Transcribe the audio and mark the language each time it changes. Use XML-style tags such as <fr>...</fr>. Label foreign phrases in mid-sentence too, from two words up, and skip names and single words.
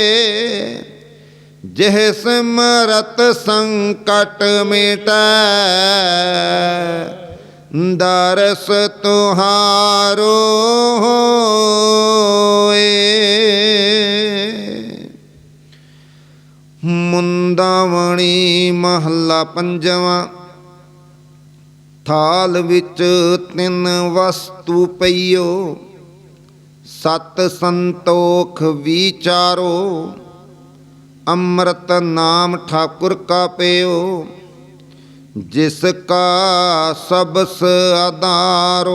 <pa>ਜਿਹ ਸਿਮਰਤ ਸੰਕਟ ਮਿਟੈ, ਦਰਸ ਤੁਹਾਰੋ ਹੋਇ। ਮੁੰਦਾਵਣੀ ਮਹਲਾ ਪੰਜਵਾ। ਥਾਲ ਵਿਚ ਤਿਨ ਵਸਤੂ ਪਈਓ, ਸਤ ਸੰਤੋਖ ਵਿਚਾਰੋ। ਅੰਮ੍ਰਿਤ ਨਾਮ ਠਾਕੁਰ ਕਾ ਪਇਓ, ਜਿਸ ਕਾ ਸਭਸ ਅਧਾਰੋ।</pa>